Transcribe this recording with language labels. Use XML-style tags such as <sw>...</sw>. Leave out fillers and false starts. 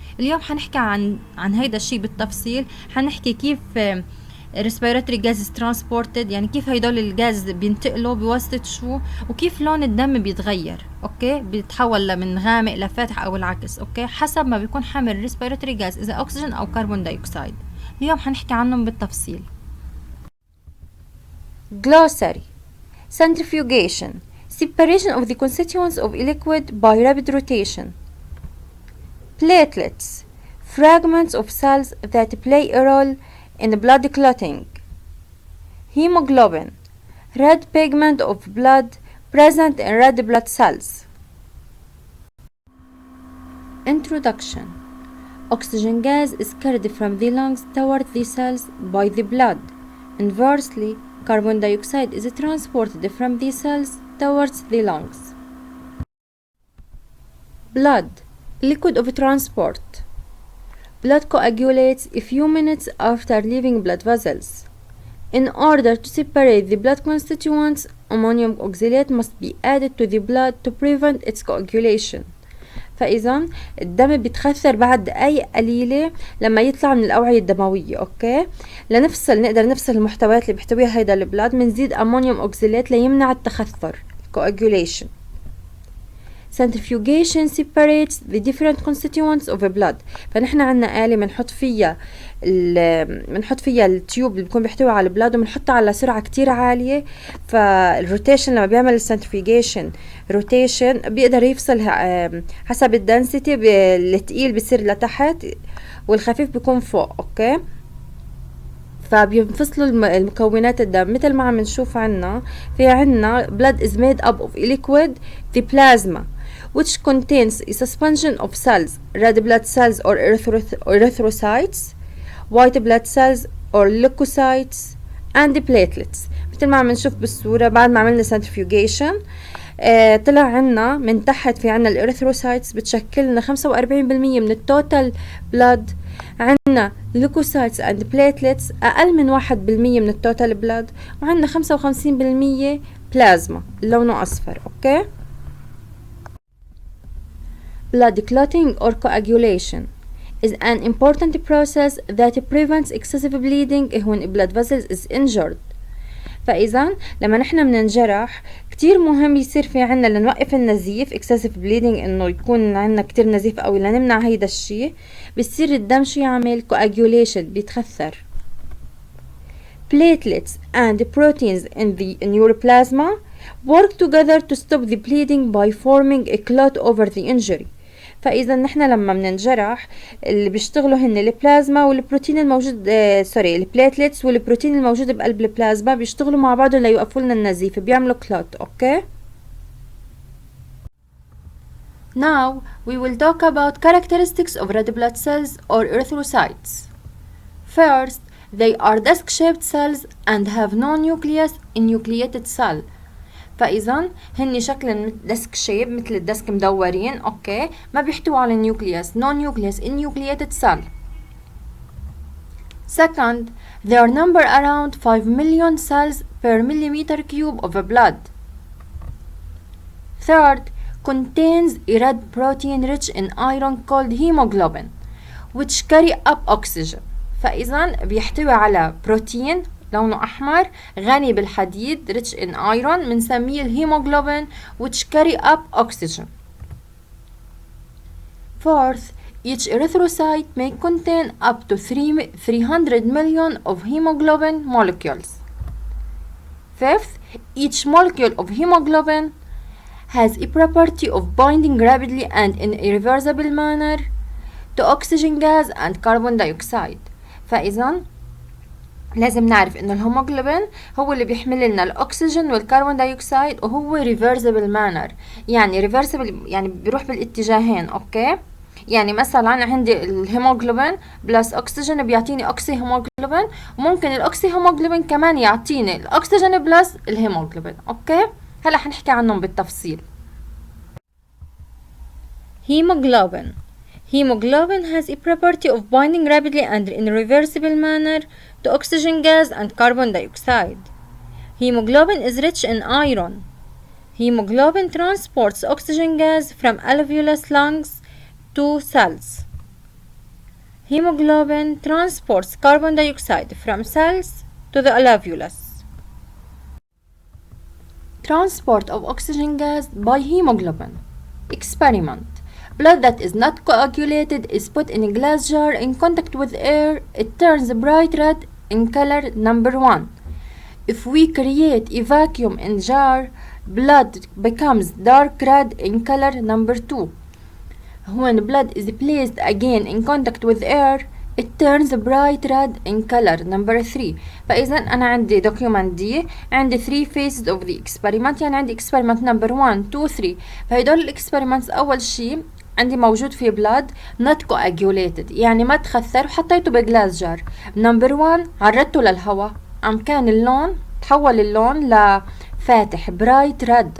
<ar>اليوم حنحكي عن هيدا الشيء بالتفصيل. حنحكي كيف</ar> <en>respiratory gases transported،</en> <ar>يعني كيف هيدول الغاز بينتقلوا بواسطة شو، وكيف لون الدم بيتغير، اوكي؟ بيتحول من غامق لفاتح او العكس، اوكي؟ حسب ما بيكون حامل respiratory gas، اذا اكسجين او كربون دايوكسيد. اليوم حنحكي عنهم بالتفصيل.</ar> <en>Glossary: centrifugation, separation of the constituents of a liquid by rapid rotation. Platelets, fragments of cells that play a role in blood clotting. Hemoglobin, red pigment of blood present in red blood cells. Introduction: oxygen gas is carried from the lungs toward the cells by the blood. Inversely, carbon dioxide is transported from the cells towards the lungs. Blood, liquid of transport. Blood coagulates a few minutes after leaving blood vessels. In order to separate the blood constituents, ammonium oxalate must be added to the blood to prevent its coagulation.</en> <ar>فإذا الدم بيتخثر بعد دقايق قليلة لما يطلع من الأوعية الدموية، أوكي؟ نقدر نفصل المحتويات اللي بيحتويها هيدا البلاد، منزيد أمونيوم أوكسالات ليمنع التخثر coagulation.</ar> <en>Centrifugation separates the different constituents of a blood.</en> <ar>فنحن عنا آلة بنحط فيها التيوب اللي بيكون بيحتوي على البلاد، وبنحطها على سرعة كتير عالية. فالروتيشن لما بيعمل السنترفيوجيشن روتيشن بيقدر يفصل حسب الدنسيتي، الثقيل بيصير لتحت والخفيف بيكون فوق، اوكي؟ فبينفصلوا المكونات الدم مثل ما عم نشوف.</ar> <en>عنا blood is made up of a liquid, the plasma, which contains a suspension of cells, red blood cells or erythrocytes, white blood cells or leukocytes, and the platelets.</en> <ar>مثل ما عم نشوف بالصورة بعد ما عملنا centrifugation طلع عنا من تحت في عنا الإريثروسايتس بتشكلنا 45% من التوتال بلاد. عنا ليوكوسايتس اند بليتلتس أقل من 1% من التوتال بلاد، وعنا 55% بلازما لونه أصفر، أوكي؟</ar> <en>Blood clotting or coagulation is an important process that prevents excessive bleeding when a blood vessel is injured.</en> <ar>فإذا لما نحن بننجرح كتير مهم يصير في عنا لنوقف النزيف</ar> <en>excessive bleeding،</en> <ar>إنه يكون عنا كتير نزيف أو لنمنع هيدا الشي، بيصير الدم شو يعمل coagulation، بيتخثر.</ar> <en>Platelets and proteins in the neuroplasma work together to stop the bleeding by forming a clot over the injury.</en> <ar>فإذا نحن لما بننجرح اللي بيشتغلوا هن البلازما والبروتين الموجود البليتلتس والبروتين الموجود بقلب البلازما بيشتغلوا مع بعض ليوقفوا لنا النزيف، بيعملوا كلوت، اوكي؟</ar> <en>Now we will talk about characteristics of red blood cells or erythrocytes. First, they are disc-shaped cells and have no nucleus enucleated cell.</en> <ar>فإذا هني شكل ديسك شيب مثل الديسك مدورين، اوكي؟ ما بيحتوي على نيوكليوس،</ar> <en>no nucleus enucleated cell. Second, there number around 5 million cells per millimeter cube of blood. Third, contains a red protein rich in iron called hemoglobin which carry up oxygen.</en> <ar>فإذا بيحتوي على بروتين لونه أحمر غني بالحديد</ar> <en>rich in iron</en> <ar>بنسميه الهيموغلوبين</ar> <en>which carry up oxygen. Fourth, each erythrocyte may contain up to 300 million of hemoglobin molecules. Fifth, each molecule of hemoglobin has a property of binding rapidly and in a reversible manner to oxygen gas and carbon dioxide.</en> <ar>فإذا لازم نعرف إنه الهيموغلوبين هو اللي بيحمل لنا الأكسجين والكربون دايوكسيد وهو</ar> <en>reversible manner.</en> <ar>يعني reversible يعني بيروح بالاتجاهين. أوكي، يعني مثلا عندي الهيموغلوبين بلس أكسجين بيعطيني أكسي هيموغلوبين، وممكن الأكسي هيموغلوبين كمان يعطيني الأكسجين بلس الهيموغلوبين. أوكي، هلا حنحكي عنهم بالتفصيل.</ar> <en>Hemoglobin. Hemoglobin has a property of binding rapidly and in a reversible manner to oxygen gas and carbon dioxide. Hemoglobin is rich in iron. Hemoglobin transports oxygen gas from alveolus lungs to cells. Hemoglobin transports carbon dioxide from cells to the alveolus. Transport of oxygen gas by hemoglobin. Experiment. Blood that is not coagulated is put in a glass jar in contact with air. It turns bright red in color number 1. If we create a vacuum in jar, blood becomes dark red in color number 2. When blood is placed again in contact with air, it turns bright red in color number 3.</en> <ar>فإذا أنا عندي document دي عندي</ar> <en>3 phases of the experiment.</en> <ar>يعني عندي</ar> <en>experiment number 1 2 3.</en> <ar>فهيدول الاكسبيرمنتس أول شي عندي موجود في</ar> <en>blood not coagulated</en> <ar>يعني ما تخثر وحطيته بجلاس جار. number 1 عرضته للهواء قام كان اللون تحول اللون لفاتح</ar> <en>bright red.</en>